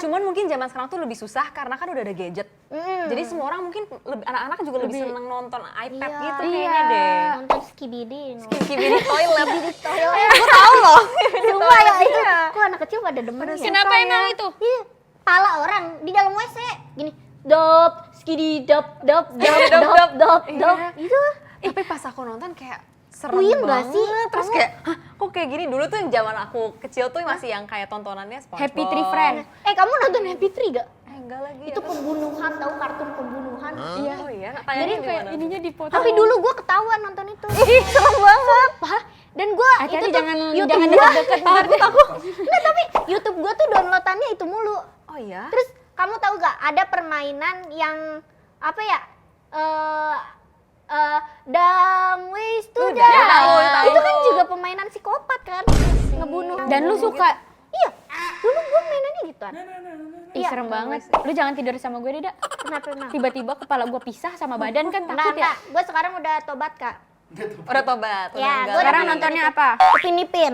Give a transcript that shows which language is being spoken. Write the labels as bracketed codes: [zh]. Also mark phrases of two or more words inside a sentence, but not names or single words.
[id] Cuman mungkin zaman sekarang tuh lebih susah karena kan udah ada gadget. Jadi semua orang mungkin anak-anak juga lebih seneng nonton iPad Iya. gitu kayaknya deh. Nonton Skibidi. Skibidi toilet. Toilet. Gue tau loh. Sumpah ya itu. Kok anak kecil pada demen ya? Kenapa emang itu? Iya, pala orang di dalam WC gini, dop, skidi dop, dop, dop, Dop, dop, dop. dop, Iya. dop. Itu Tapi pas aku nonton kayak serem Puyeng banget. gak sih? Terus Kamu- kayak, hah kok kayak gini? Dulu tuh yang zaman aku kecil tuh masih yang kayak tontonannya SpongeBob. Happy Tree Friend. kamu nonton Happy Tree gak? Enggak lagi. Itu pembunuhan, tahu kartun pembunuhan. Iya. Oh iya, Jadi tayangnya di kayak mana? ininya dipotong. Tapi dulu gue ketahuan nonton itu. Ih, serem banget. Sumpah. Dan gue itu Hati-hati tuh jangan YouTube jangan gua- deket-deket Takut aku. Nggak, tapi YouTube gue tuh downloadannya itu mulu. Oh iya? Terus kamu tahu gak ada permainan yang apa ya? Dumb ways to Dan lu suka, Iya, dulu gue mainannya gituan. ih serem banget. Lu jangan tidur sama gue deh, Dak. Kenapa emang? Tiba-tiba kepala gue pisah sama badan kan takut ya. Enggak. Gue sekarang udah tobat, Kak. Udah tobat, udah Ya, enggak gua Sekarang lagi. nontonnya apa? Upin Ipin.